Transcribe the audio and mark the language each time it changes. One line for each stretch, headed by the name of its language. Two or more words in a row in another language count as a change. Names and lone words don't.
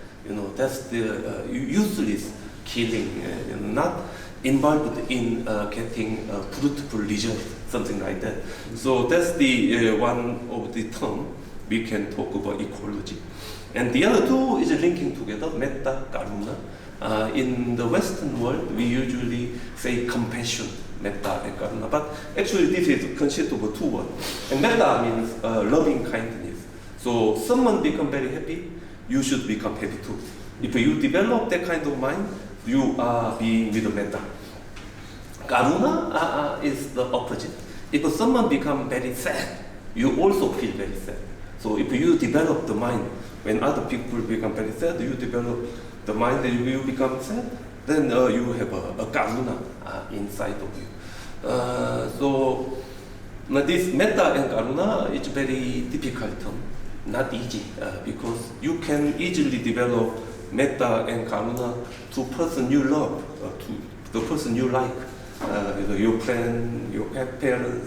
English: That's the useless killing, not involved in getting fruitful results, something like that. So that's the one of the term we can talk about ecology. And the other two is linking together,
Pali: metta, karuna.
English: In the Western world, we usually say compassion, metta and karuna, but actually this is consist of two words. And metta means loving kindness. So someone become very happy, you should become happy too. If you develop that kind of mind, you are being with metta. Karuna is the opposite. If someone become very sad, you also feel very sad. So if you develop the mind, when other people become very sad, you develop the mind that you become sad, then you have a karuna inside of you. So this metta and karuna is very difficult term, not easy, because you can easily develop metta and karuna to person you love, to the person you like, your friend, your parents.